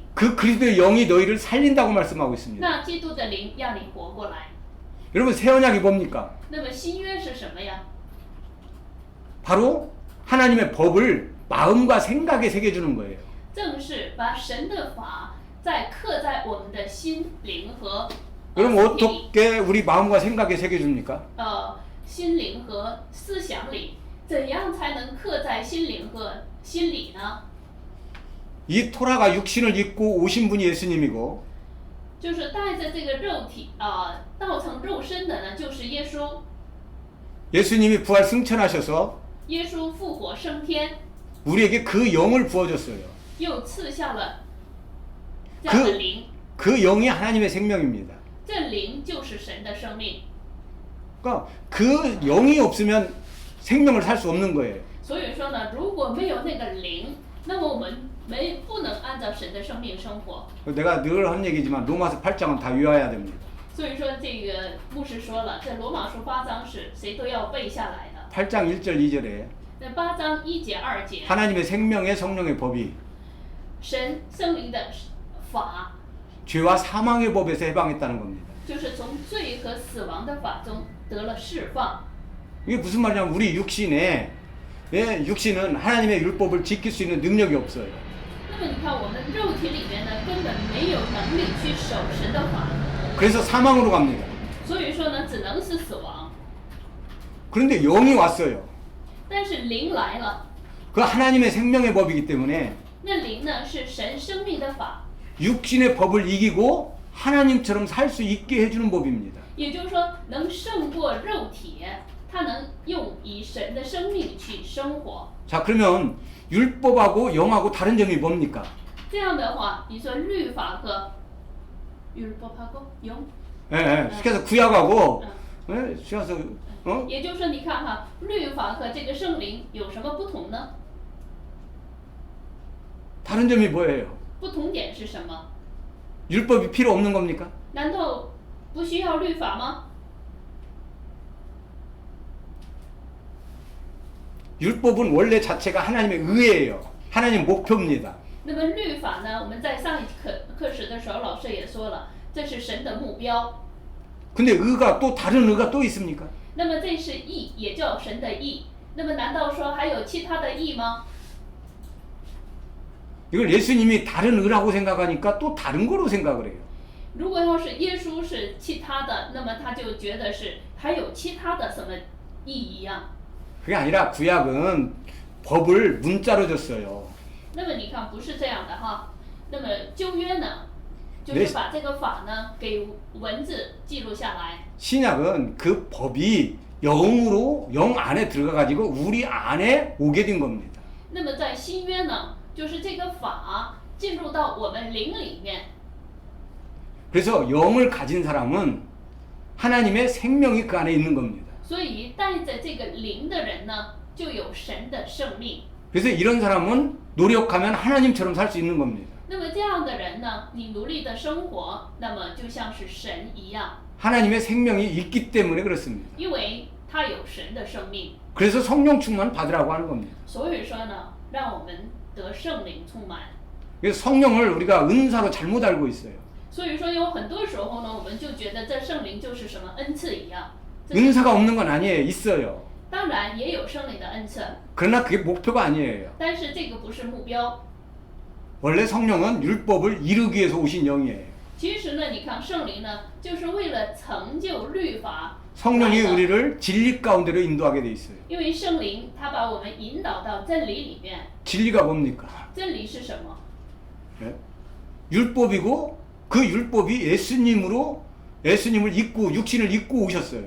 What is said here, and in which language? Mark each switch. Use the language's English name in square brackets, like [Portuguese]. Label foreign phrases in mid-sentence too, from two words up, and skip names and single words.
[Korean] 그 그리스도의 영이 너희를 살린다고 말씀하고 있습니다. [Chinese] 那基督的灵让你活过来。 [Korean] 여러분 새 언약이 뭡니까? [Chinese] 那么新约是什么呀？ [Korean] 바로 하나님의 법을 마음과 생각에 새겨주는 거예요. [Chinese] 正是把神的法再刻在我们的心灵和 [Korean] 여러분 [Chinese] 心里， [Korean] 어떻게 우리 마음과 생각에 새겨줍니까? [Chinese] 心灵和思想里，怎样才能刻在心灵和心里呢？ [Korean] 이 토라가 육신을 입고 오신 분이 예수님이고 [Chinese] 就是带着这个肉体道成肉身的呢，就是耶稣。 [Korean] 예수님이 부활 승천하셔서 [Chinese] 耶稣复活升天， [Korean] 우리에게 그 영을 부어줬어요. [Chinese] 又赐下了这样的灵， [Korean] 그 영이 하나님의 생명입니다. [Chinese] 这灵就是神的生命。 [Korean] 그러니까 그 영이 없으면 생명을 살 수 없는 거예요. [Chinese] 所以说呢，如果没有那个灵，那么我们不能按照神的生命生活。 [Korean] 내가 늘 하는 얘기지만 로마서 8장은 다 외워야 됩니다. [Chinese] 所以说，这个牧师说了，这罗马书8章是谁都要背下来的。 [Korean] 8장 1절 2절에 [Chinese] 那8章1节2节， [Korean] 하나님의 생명의 성령의 법이 [Chinese] 神圣灵的法， [Korean] 죄와 사망의 법에서 해방했다는 겁니다. [Chinese] 就是从罪和死亡的法中得了释放。 [Korean] 이게 무슨 말이냐면 우리 육신에 육신은 하나님의 율법을 지킬 수 있는 능력이 없어요. [Chinese] 那么你看，我们肉体里面呢，根本没有能力去守神的法， [Korean] 그래서 사망으로 갑니다. [Chinese] 所以说呢，只能是死亡。 [Korean] 그런데 영이 왔어요. [Chinese] 但是灵来了， [Korean] 그 하나님의 생명의 법이기 때문에 [Chinese] 那灵呢是神生命的法， [Korean] 육신의 법을 이기고 하나님처럼 살 수 있게 해주는 법입니다. [Chinese] 也就是说能胜过肉体，它能以神的生命去生活。 [Korean] 자, 그러면 율법하고 영하고 다른 점이 뭡니까? [Chinese] 这样的话，你说律法和 [Korean] 율법하고 영， 그래서 구약하고 그래서 [Chinese] 也就是说，你看哈，律法和这个圣灵有什么不同呢？ [Korean] 다른 점이 뭐예요? [Chinese] 不同点是什么？ [Korean] 율법이 필요 없는 겁니까? [Chinese] 难道不需要律法吗？ [Korean] 율법은 원래 자체가 하나님의 의예요. 하나님 목표입니다. [Chinese] 那么律法呢？我们在上一课时的时候，老师也说了，这是神的目标。 [Korean] 근데 의가 또 다른 의가 또 있습니까? [Chinese] 那么这是义，也叫神的义。那么难道说还有其他的义吗？ [Korean] 이걸 예수님이 다른 의라고 생각하니까 또 다른 거로 생각을 해요. [Chinese] 如果要是耶稣是其他的，那么他就觉得是还有其他的什么意义呀？ [Korean] 그게 아니라 구약은 법을 문자로 줬어요. [Chinese] 那么你看不是这样的哈。那么旧约呢，就是把这个法呢给文字记录下来。 [Korean] 신약은 그 법이 영으로 영 안에 들어가 가지고 우리 안에 오게 된 겁니다. [Chinese] 那么在新约呢，就是这个法进入到我们灵里面。 [Korean] 그래서 영을 가진 사람은 하나님의 생명이 그 안에 있는 겁니다. [Chinese] 所以带着这个灵的人呢，就有神的生命。 [Korean] 그래서 이런 사람은 노력하면 하나님처럼 살 수 있는 겁니다. [Chinese] 那么这样的人呢，你努力的生活，那么就像是神一样， [Korean] 하나님의 생명이 있기 때문에 그렇습니다. [Chinese] 因为他有神的生命。 [Korean] 그래서 성령 충만 받으라고 하는 겁니다. [Chinese] 所以说呢，让我们得圣灵充满。 [Korean] 그래서 성령을 우리가 은사로 잘못 알고 있어요. [Chinese] 所以说有很多时候呢，我们就觉得这圣灵就是什么恩赐一样。 [Korean] 은사가 없는 건 아니에요. 있어요. [Chinese] 当然也有圣灵的恩赐， [Korean] 그러나 그게 목표가 아니에요. [Chinese] 但是这个不是目标。 [Korean] 원래 성령은 율법을 이루기 위해서 오신 영이에요. [Chinese] 其实呢，你看圣灵呢，就是为了成就律法。 [Korean] 성령이 우리를 진리 가운데로 인도하게 돼 있어요. [Chinese] 因为圣灵他把我们引导到真理里面。 [Korean] 진리가 뭡니까? [Chinese] 真理是什么？ [Korean] 예? 율법이고 그 율법이 예수님을 입고 육신을 입고 오셨어요.